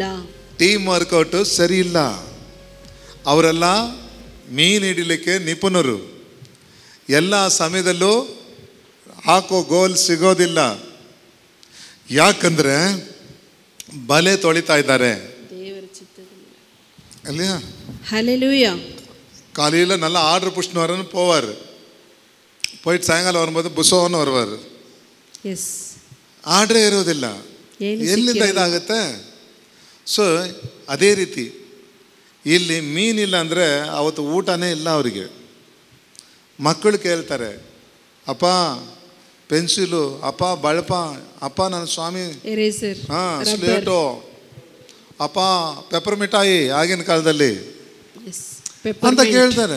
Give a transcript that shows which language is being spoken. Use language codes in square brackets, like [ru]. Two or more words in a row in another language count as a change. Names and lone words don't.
[kn] ಟೀಮ್ ವರ್ಕೌಟು ಸರಿ ಇಲ್ಲ. ಅವರೆಲ್ಲ ಮೀನು ಹಿಡಿಲಿಕ್ಕೆ ನಿಪುಣರು. ಎಲ್ಲ ಸಮಯದಲ್ಲೂ ಹಾಕೋ ಗೋಲ್ ಸಿಗೋದಿಲ್ಲ. ಯಾಕಂದ್ರೆ ಬಲೆ ತೊಳಿತಾ ಇದ್ದಾರೆ. [ta] இல்லையா? ஹல்லேலூயா. காலையில் நல்லா ஆர்டர் புஷ்னு வரன்னு போவார். போயிட்டு சாயங்காலம் வரும்போது புசோன்னு வருவார். [kn] ಎಸ್. ಆರ್ಡ್ರೇ ಇರೋದಿಲ್ಲ. ಎಲ್ಲಿಂದ ಇದಾಗುತ್ತೆ? ಸೊ ಅದೇ ರೀತಿ ಇಲ್ಲಿ ಮೀನಿಲ್ಲ ಅಂದರೆ ಅವತ್ತು ಊಟನೇ ಇಲ್ಲ ಅವರಿಗೆ. ಮಕ್ಕಳು ಕೇಳ್ತಾರೆ, ಅಪ್ಪ ಪೆನ್ಸಿಲು, ಅಪ್ಪ ಬಳಪ, ಅಪ್ಪ ನನ್ನ ಸ್ವಾಮಿ ಸ್ಲೇಟು, ಅಪ್ಪ ಪೆಪ್ಪರ್ ಮಿಠಾಯಿ ಆಗಿನ ಕಾಲದಲ್ಲಿ ಅಂತ ಕೇಳ್ತಾರೆ.